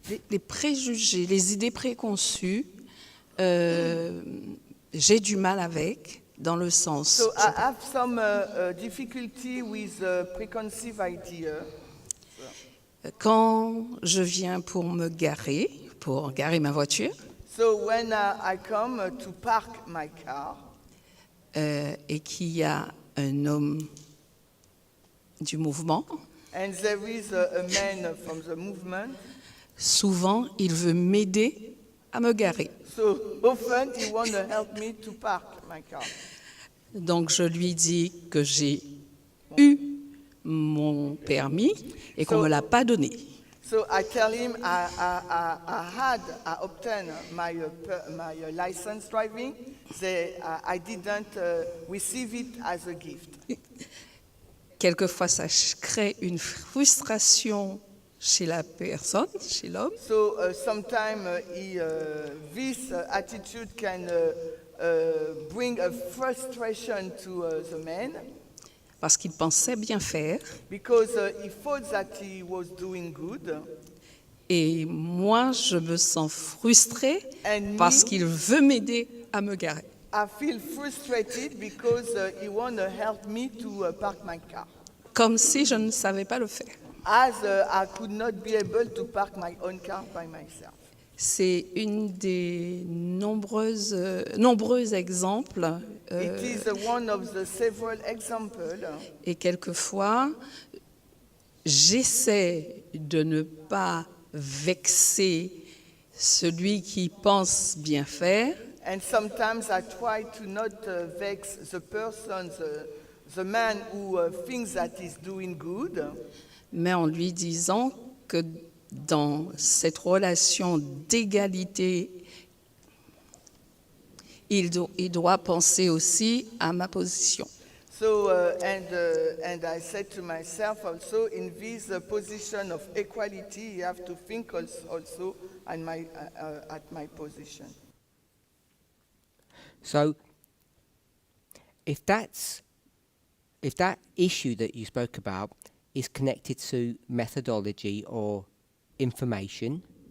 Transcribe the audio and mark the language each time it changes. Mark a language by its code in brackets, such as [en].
[fr] Les préjugés, les idées préconçues, j'ai du mal avec, dans le sens. [en] So I have some difficulty with preconceived idea. [fr] Quand je viens pour garer ma voiture, [en] So when I come to park my car, [fr] et qu'il y a un homme du mouvement, [en] and there is a man from the movement, [fr] souvent il veut m'aider à me garer. [en] so often he want to help me to park my car. [fr] Donc je lui dis que j'ai eu mon permis et qu'on ne me l'a pas donné. [en] So I tell him I obtained my license driving. I didn't receive it as a gift. [fr] Quelquefois, ça crée une frustration chez la personne, chez l'homme. [en] So sometimes this attitude can bring a frustration to the man. [fr] Parce qu'il pensait bien faire. [en] Because he thought that he was doing good. [fr] Et moi, je me sens frustrée parce qu'il veut m'aider à me garer. [en] I feel frustrated because he want to help me to park my car. [fr] Comme si je ne savais pas le faire. [en] As I could not be able to park my own car by myself. [fr] C'est une des nombreux exemples. [en] It is one of the several examples. [fr] Et quelquefois, j'essaie de ne pas vexer celui qui pense bien faire. [en] And sometimes I try to not vex the person, the man who thinks that he's doing good. [fr] Mais en lui disant que dans cette relation d'égalité, il doit penser aussi à ma position. [en] So, and I said to myself also, in this position of equality, you have to think also at my position. So, if that issue that you spoke about is connected to methodology or information,